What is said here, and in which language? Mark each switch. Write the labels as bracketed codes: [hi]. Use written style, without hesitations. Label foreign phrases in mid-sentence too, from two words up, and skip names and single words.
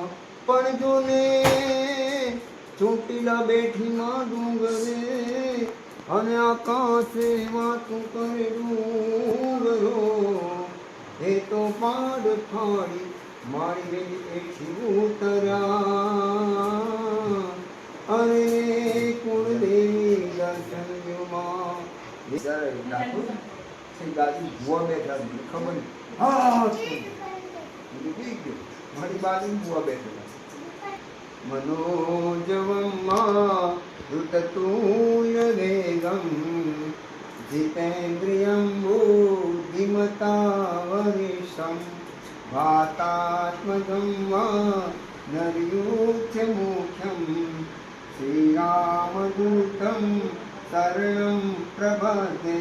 [gu] પણ જો ને ચોટીલા બેઠી માં ડુંગરે અને આકાશે વાતું કરે ડુંગરો એ તો પાડ ફાડી મારી રે એથી ઉતર્યા. અરે કુળદેવી દર્શનમાં ગાદી ભૂવા બેઠા ખબર નહીં. હા મારી બાજુ ભૂવા બેઠેલા. [sa] मनोजवम्मा धृततूल्य वेगं जितेन्द्रियं बुद्धिमता वरिष्ठं वातात्मजं वा नरयूथ्य मुख्यं श्रीरामदूतं शरणं प्रपद्ये.